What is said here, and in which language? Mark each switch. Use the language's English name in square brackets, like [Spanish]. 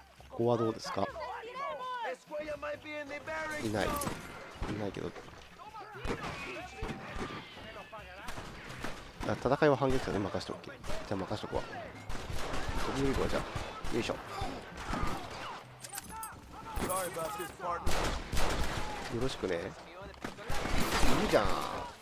[Japanese] ここはどうですか？いないけど、あ、戦いは反撃だね。任しとく。じゃあ任しとくわ。飛び降りるわ。じゃあよいしょ。 [English] Sorry about this, partner. [Japanese] よろしくね。いるじゃん。